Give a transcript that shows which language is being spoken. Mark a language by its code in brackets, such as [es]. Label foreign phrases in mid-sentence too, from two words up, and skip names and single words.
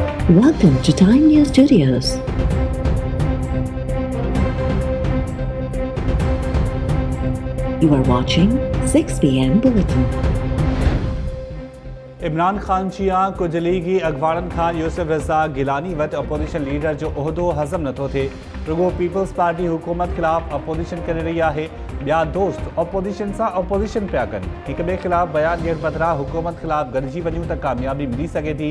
[en] Welcome to Time News Studios. You are watching 6 p.m. Bulletin. [sd] इमरान ख़ान जिया कुजलीगी अखबारनि खां यूसुफ रज़ा गिलानी वटि [en] opposition leader [sd] जो उहिदो हज़म नथो थिए। रुगो पीपल्स पार्टी हुकूमत ख़िलाफ़ अपोजिशन करे रही आहे। ॿिया दोस्त अपोजिशन सां अपोजिशन पिया कनि। हिक ॿिए ख़िलाफ़ बयान ॾियण बदिरां हुकूमत ख़िलाफ़ गॾिजी वञूं त कामयाबी मिली सघे थी।